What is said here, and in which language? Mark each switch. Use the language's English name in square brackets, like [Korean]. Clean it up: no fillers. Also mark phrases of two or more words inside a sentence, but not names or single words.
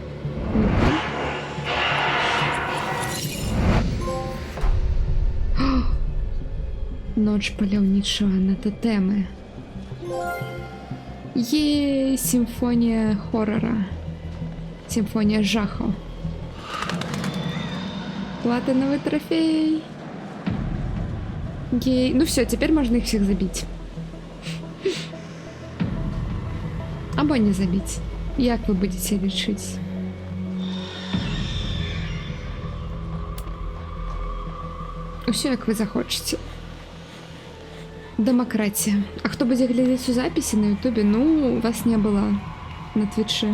[Belarusian] Ноч паляўнічая на тотемы. Е, сімфонія хоррора. Сімфонія жаху. [Russian] Платиновый трофей. Ей. Ну все, теперь можно их всех забить. [Belarusian] або не забіць. Як вы будзеце лічыць? Усё, як вы захочаце. Дэмакратія. А хто будзе глядзець у запісе на Ютубе, ну, вас не было на Твічы.